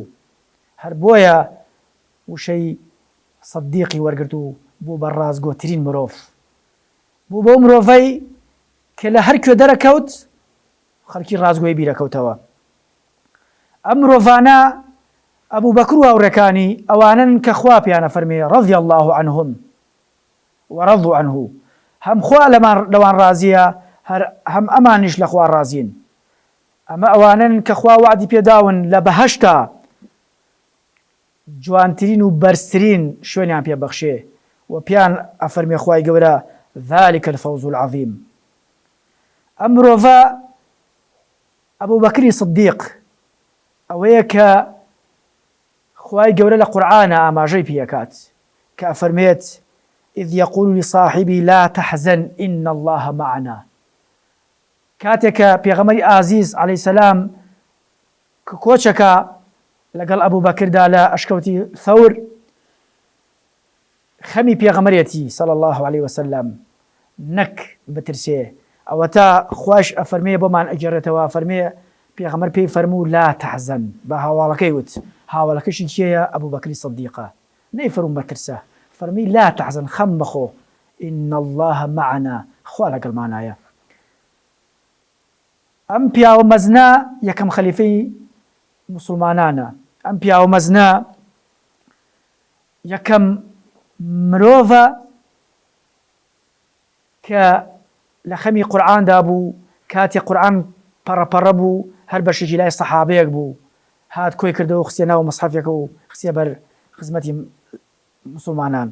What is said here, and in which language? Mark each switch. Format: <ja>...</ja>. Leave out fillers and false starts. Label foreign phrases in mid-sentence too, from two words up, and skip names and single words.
<ckb>هەر بۆیە وشەی سەدیقی وەرگرت و بوو بە ڕازگۆترین مرۆڤ، بوو بۆ مرۆڤەی کە لە هەر کوێ دەرەکەوت خەڵکی ڕازگۆیی بیرەکەوتەوە. ئەم مرۆڤانە ئەبوو بەکر و هاوڕێکانی ئەوانن کە خوا پێیانە فەرمێ</ckb> <ar>رەضی الله عنهم ورضوا عنه،</ar> <ckb>هەم خوا لەوان ڕازیە، هەم ئەمانیش لە خوا ڕازین. ئەمە ئەوانن کە خوا وعدی پێداون لە بەهەشتا جوانترین و بەرزترین شوێنیان پێبەخشێ و پیان ئەفەرمێ خوای گەورە</ckb> <ar>ذلك الفوز العظیم.</ar> <ckb>ئەم مرۆڤە ئەبوو بەکری سدیق ئەوەیە کە خوای گەورە لە قورعانە ئاماژەی پێکات کە ئەفەرمێت</ckb> <ar>إذ يقول لصاحبي لا تحزن إن الله معنا.</ar> <ckb>کاتێکە پێغەمبەری ئازیز</ckb> <ar>عەلەیهی سەلام</ar> <ckb>کۆچەکە لەگەڵ ئەبوو بەکردا لە ئەشکەوتی ثەور، خەمی پێغەمبەرێتی</ckb> <ar>صلی الله علیه وسلم</ar> <ckb>نەک بترسێ، ئەوە تا خوش ئەفەرمێ بۆمان ئەگەڕێتەوە، فەرمێ پێغەمبەر پێی فەرموو</ckb> <ar>لا تحزن،</ar> <ckb>بە هاوڵەکەی وت، هاوڵەکەشی کێیە؟ ئەبوو بەکری سدیقە. نەیفەرموو مەترسە، فەرمی</ckb> <ar>لا تحزن،</ar> <ckb>خەم مەخۆ،</ckb> <ar>إن الله معنا،</ar> <ckb>خوا لەگەڵمانایە. ئەم پیاوە مەزنە یەکەم خەلیفەی مسلمانانە، ئەم پیاوە مەزنە یەکەم مرۆڤە کە لە خەمی قورعاندا بوو، کاتی قورعان پەڕەپەڕە بوو، هەر بەشێکی لای سەحابەیەک بوو، هات کۆی کردەوە و خستێناوە مەسحەفێکە و خستێ بەر خزمەتی مسلمانان.</ckb>